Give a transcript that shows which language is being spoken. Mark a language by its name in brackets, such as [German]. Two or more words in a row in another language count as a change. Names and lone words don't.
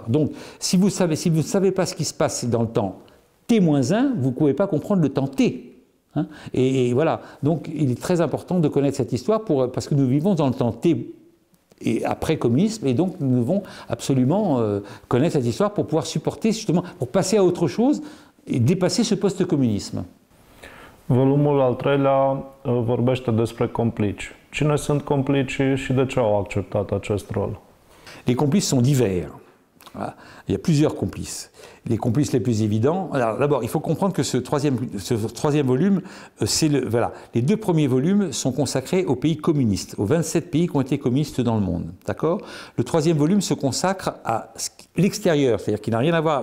[French] Donc, si vous ne savez pas ce qui se passe dans le temps T-1, vous ne pouvez pas comprendre le temps T. Hein, et voilà. Donc, il est très important de connaître cette histoire parce que nous vivons dans le temps T et après communisme, et donc nous devons absolument connaître cette histoire pour pouvoir supporter, justement, pour passer à autre chose et dépasser ce post-communisme. [Romanian] Volumul al treilea vorbește despre complici. Cine sunt complicii și de ce au acceptat acest rol? [French] Les complices sont divers. Voilà. Il y a plusieurs complices. Les complices les plus évidents... Alors d'abord, il faut comprendre que ce troisième volume, voilà, les deux premiers volumes sont consacrés aux pays communistes, aux 27 pays qui ont été communistes dans le monde. D'accord ? Le troisième volume se consacre à l'extérieur, c'est-à-dire qu'il n'a rien à voir...